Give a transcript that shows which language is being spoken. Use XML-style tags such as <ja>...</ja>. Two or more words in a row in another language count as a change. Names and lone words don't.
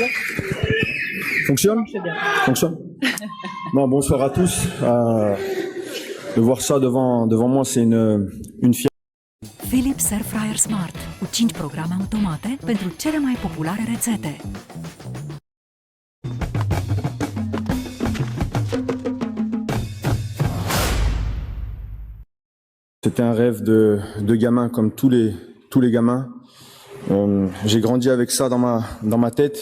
<fr>Fonctionne? Fonctionne. Non, bonsoir à tous. De voir ça devant moi, c'est une fierté.</fr> <ro>Philips Air Fryer Smart cu 5 programe automate pentru cele mai populare rețete.</ro> <fr>C'était un rêve de gamin comme tous les gamins. J'ai grandi avec ça dans ma tête.</fr>